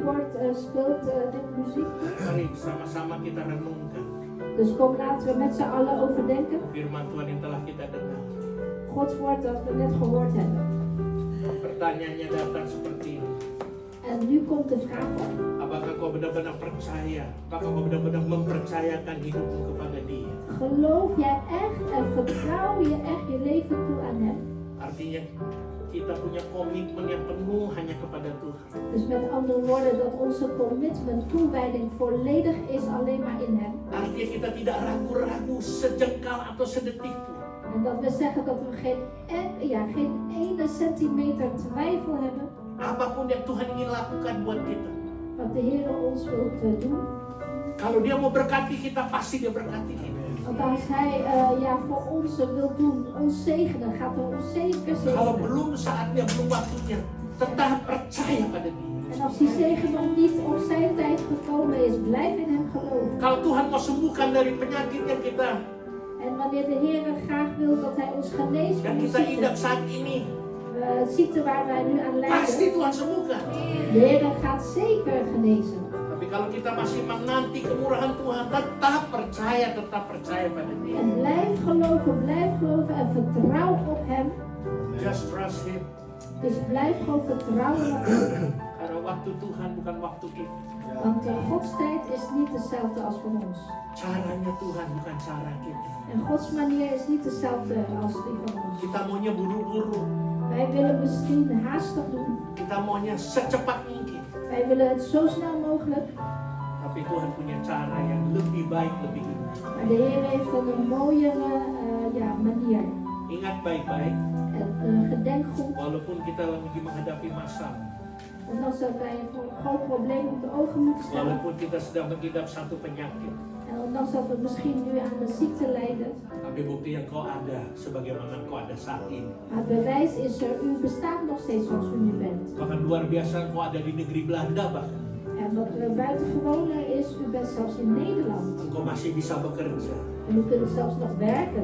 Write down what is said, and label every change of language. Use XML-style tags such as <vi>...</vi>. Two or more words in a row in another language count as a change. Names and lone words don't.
<nl>speelt dit muziek.</nl> <id>Mari sama-sama kita renungkan</id> <nl>Dus kom, laten we met z'n allen overdenken.</nl> <id>firman Tuhan yang telah kita dengar.</id> <nl>Gods woord dat we net gehoord hebben.</nl> <id>Pertanyaannya datang seperti ini.</id> <nl>En nu komt de vraag op.</nl> <id>Apakah kau benar-benar percaya? Apakah kau benar-benar mempercayakan hidupmu kepada Dia?</id> <nl>Geloof jij echt en vertrouw je echt je leven toe aan Hem?</nl> <id>Artinya kita punya komitmen yang penuh hanya kepada Tuhan.</id> <nl>Dus met andere woorden, dat onze commitment, toewijding volledig is alleen maar in Hem.</nl> <id>Artinya kita tidak ragu-ragu sejengkal atau sedetik pun.</id> <nl>En dat we zeggen dat we geen ene centimeter twijfel hebben</nl> <id>Apapun yang Tuhan ingin lakukan buat kita.</id> <nl>wat de Heer ons wil doen.</nl> <id>Kalau Dia mau berkati kita, pasti Dia berkati kita.</id> <nl>Want als Hij voor ons wil doen, ons zegenen, gaat Hij ons zeker</nl> <id>Kalau</id> <nl>zegenen.</nl> <id>belum saatnya, belum waktunya, tetap percaya pada Dia.</id> <nl>En als die zegen nog niet op zijn tijd gekomen is, blijf in Hem geloven.</nl> <id>Kalau Tuhan mau sembuhkan dari penyakit yang kita</id> <nl>En wanneer de Heer graag wil dat Hij ons geneest van</nl> <id>yang</id> <nl>de</nl> <id>kita idap</id> <nl>ziekte,</nl> <id>saat ini,</id> <nl>ziekte waar wij nu aan</nl> <id>pasti</id> <nl>lijden,</nl> <id>Tuhan sembuhkan.</id> <nl>de Heer gaat zeker genezen.</nl> <id>Tapi kalau kita masih menanti kemurahan Tuhan, tetap percaya pada Dia.</id> <nl>En blijf geloven en vertrouw op Hem.</nl> <en>Just trust Him.</en> <nl>Dus blijf gewoon vertrouwen op Hem.</nl> <id>Karena waktu Tuhan bukan waktu kita.</id> <nl>Want Gods tijd is niet dezelfde als van ons.</nl> <id>Caranya Tuhan bukan cara kita.</id> <nl>En Gods manier is niet dezelfde als die van ons.</nl> <id>Kita maunya buru-buru.</id> <nl>Wij willen misschien haastig doen.</nl> <id>Kita maunya secepat mungkin.</id> <nl>Wij willen het zo snel mogelijk.</nl> <id>Tapi Tuhan punya cara yang lebih baik, lebih indah.</id> <nl>Maar de Heer heeft een mooiere manier.</nl> <id>Ingat baik-baik,</id> <nl>En gedenk goed.</nl> <id>walaupun kita lagi menghadapi masalah,</id> <nl>Ondanks dat wij voor een groot probleem op de ogen moeten stellen.</nl> <id>walaupun kita sedang mengidap satu penyakit,</id> <nl>En ondanks dat we misschien nu aan de ziekte lijden.</nl> <id>tapi bukti yang kau ada, sebagaimana kau ada saat ini.</id> <nl>Maar het bewijs is er, u bestaat nog steeds zoals u nu bent.</nl> <id>Bahkan luar biasa kau ada di negeri Belanda bahkan.</id> <nl>En wat buitengewoner is, u bent zelfs in Nederland.</nl> <id>Engkau masih bisa bekerja.</id> <nl>En u kunt zelfs nog werken.</nl>